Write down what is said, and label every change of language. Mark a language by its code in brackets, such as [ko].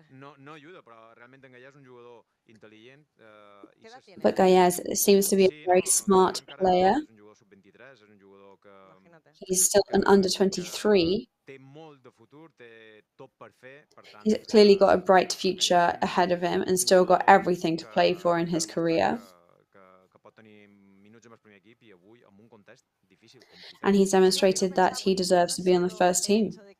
[es] No ayuda, [ca] però realment en Gallà és un jugador intel·ligent. [en] But Gallá seems to be a very smart player. [ca] És un jugador sub-23, és un jugador que... [en] He's still an under 23. [ca] Té molt de futur, té tot per fer, per tant... [en] He's clearly got a bright future ahead of him and still got everything to play for in his career. [ca] Que pot tenir minuts amb el primer equip i avui en un context difícil. [en] And he's demonstrated that he deserves to be on the first team.